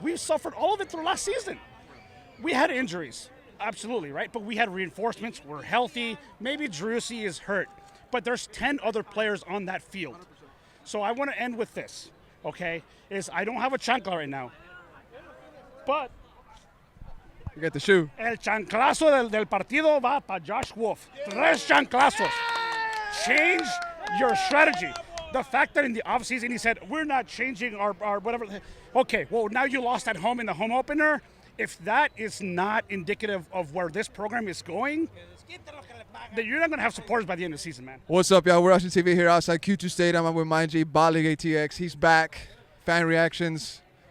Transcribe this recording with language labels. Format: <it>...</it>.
<en>We've suffered all of it through last season. We had injuries, absolutely, right? But we had reinforcements. We're healthy. Maybe Drusi is hurt, but there's 10 other players on that field. So I want to end with this, okay? I don't have a chancla right now, but You get the shoe.</en> <es>el chanclazo del partido va para Josh Wolf.</es> <en>3 chanclazos. Change your strategy. The fact that in the offseason he said, we're not changing our whatever. Okay, well, now you lost at home in the home opener. If that is not indicative of where this program is going, then you're not going to have supporters by the end of the season, man. What's up, y'all? We're Austin TV here outside Q2 Stadium. I'm with my G, Bali ATX. He's back. Fan reactions.</en>